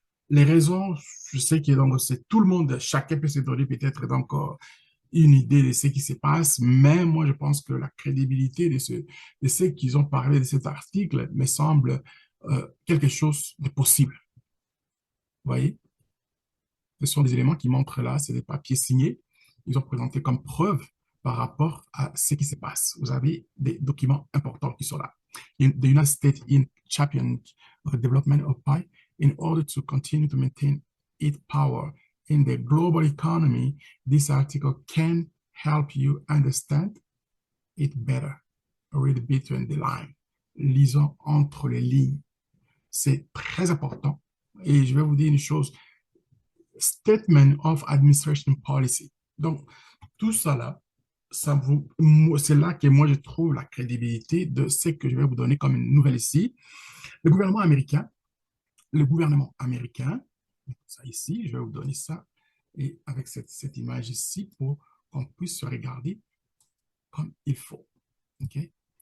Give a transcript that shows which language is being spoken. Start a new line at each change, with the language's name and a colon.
French: Les raisons, je sais que donc c'est tout le monde, chacun peut se donner peut-être donc une idée de ce qui se passe, mais moi je pense que la crédibilité de ce qu'ils ont parlé de cet article me semble quelque chose de possible. Vous voyez, ce sont des éléments qui montrent là, c'est des papiers signés, ils ont présenté comme preuve par rapport à ce qui se passe. Vous avez des documents importants qui sont là.
English: The United States in champion the development of PI in order to continue to maintain its power in the global economy. This article can help you understand it better. Read between the lines.
French: Lisons entre les lignes. C'est très important. Et je vais vous dire une chose.
English: Statement of Administration Policy.
French: Donc, tout ça là, c'est là que moi je trouve la crédibilité de ce que je vais vous donner comme une nouvelle ici. Le gouvernement américain, le gouvernement américain, ça ici, je vais vous donner ça, et avec cette image ici pour qu'on puisse se regarder comme il faut. Okay?